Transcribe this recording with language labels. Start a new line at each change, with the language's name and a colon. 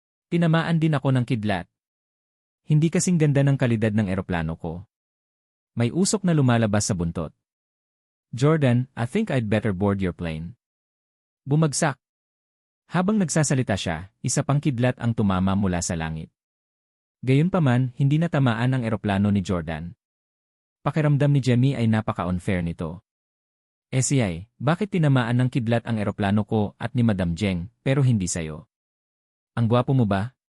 Filipino: Tinamaan din ako ng kidlat. Hindi kasing ganda ng kalidad ng eroplano ko. May usok na lumalabas sa buntot.
English: Jordan, I think I'd better board your plane.
Filipino: Bumagsak. Habang nagsasalita siya, isa pang kidlat ang tumama mula sa langit. Gayunpaman, hindi natamaan ang eroplano ni Jordan. Pakiramdam ni Jemmy ay napaka-unfair nito. SCI, bakit tinamaan ng kidlat ang eroplano ko at ni Madam Jeng, pero hindi sayo? Ang gwapo mo ba?